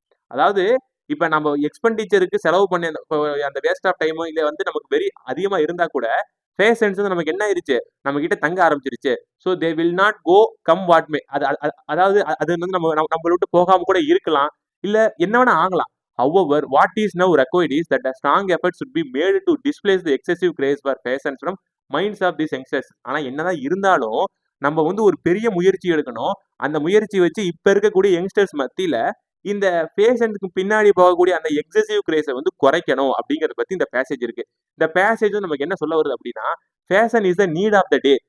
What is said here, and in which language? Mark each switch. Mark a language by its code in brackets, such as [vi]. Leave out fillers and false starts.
[ta] அதாவது இப்ப நம்ம எக்ஸ்பெண்டிச்சருக்கு செலவு பண்ணி அந்த வேஸ்ட் ஆஃப் டைமோ இல்ல வந்து நமக்கு வெரி அதிகமா இருந்தா கூட பேஷன்ஸ் வந்து நமக்கு என்ன ஆயிருச்சு? நம்ம கிட்ட தங்க ஆரம்பிச்சிருச்சு. [en] So they will not go come what may. [ta] அதாவது அது வந்து நம்ம விட்டு போகாம கூட இருக்கலாம். இல்ல என்ன வேணா ஆகலாம். [en] However, what is now required is that a strong effort should be made to displace the excessive craze for fashions from minds of these youngsters. [ta] ஆனா என்னதான் இருந்தாலும் நம்ம வந்து ஒரு பெரிய முயற்சி எடுக்கணும். அந்த முயற்சி வச்சு இப்ப இருக்கக்கூடிய யங்ஸ்டர்ஸ் மத்தியில இந்த பேஷண்ட்க்கு பின்னாடி போகக்கூடிய அந்த எக்ஸசிவ் கிரேஸை வந்து குறைக்கணும் அப்படிங்கறத பத்தி இந்த பேசேஜ் இருக்கு. இந்த பேசேஜ் நமக்கு என்ன சொல்ல வருது அப்படின்னா, [en] Fashion is the need of the day.